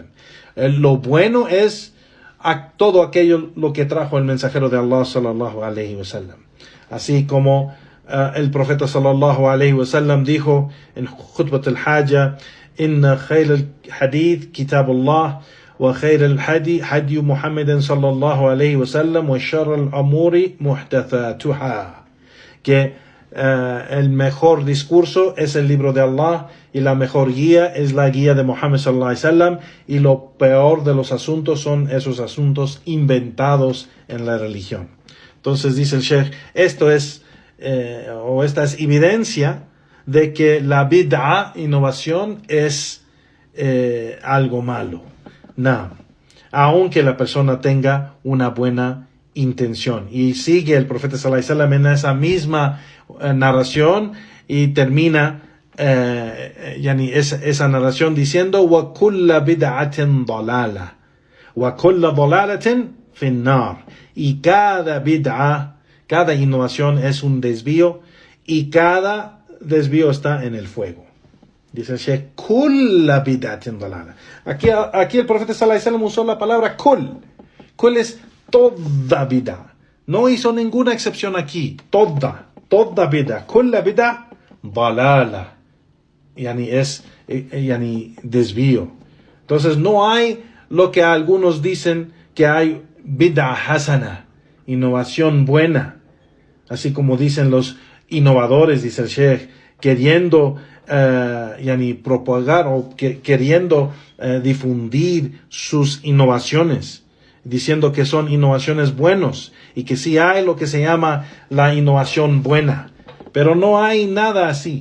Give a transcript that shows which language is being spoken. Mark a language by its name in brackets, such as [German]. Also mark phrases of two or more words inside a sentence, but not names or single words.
[Spanish] Lo bueno es todo aquello lo que trajo el mensajero de Allah [Arabic] صلى الله عليه وسلم. [Spanish] Así como el profeta [Arabic] صلى الله عليه وسلم [Spanish] dijo en [Arabic] خطبة الحاجة، إن خير الحديث كتاب الله وخير الهدي هدي محمد صلى الله عليه وسلم وشر الأمور محدثاتها. [Spanish] Que el mejor discurso es el libro de Allah y la mejor guía es la guía de Muhammad [Arabic] صلى الله عليه وسلم, [Spanish] y lo peor de los asuntos son esos asuntos inventados en la religión. Entonces dice el Sheikh, esta es evidencia de que la bid'a, innovación, es algo malo. Aunque la persona tenga una buena intención. Y sigue el profeta [Arabic] صلى الله عليه وسلم [Spanish] en esa misma narración y termina esa narración diciendo, [Arabic] وكل بدعة ضلالة وكل ضلالة في النار. [Spanish] Y cada bid'a, cada innovación es un desvío y cada desvío está en el fuego. Dice el Sheikh, [Arabic] كل بدعة ضلالة. [Spanish] Aquí el profeta [Arabic] صلى الله عليه وسلم [Spanish] usó la palabra kull. Kull es toda bid'a. No hizo ninguna excepción aquí. Toda bid'a. [Arabic] كل بدعة ضلالة. [Spanish] Es desvío. Entonces no hay lo que algunos dicen que hay [Arabic] بدعة حسنة, [Spanish] innovación buena, así como dicen los innovadores, dice el Sheikh, queriendo propagar o queriendo difundir sus innovaciones, diciendo que son innovaciones buenos y que sí hay lo que se llama la innovación buena, pero no hay nada así.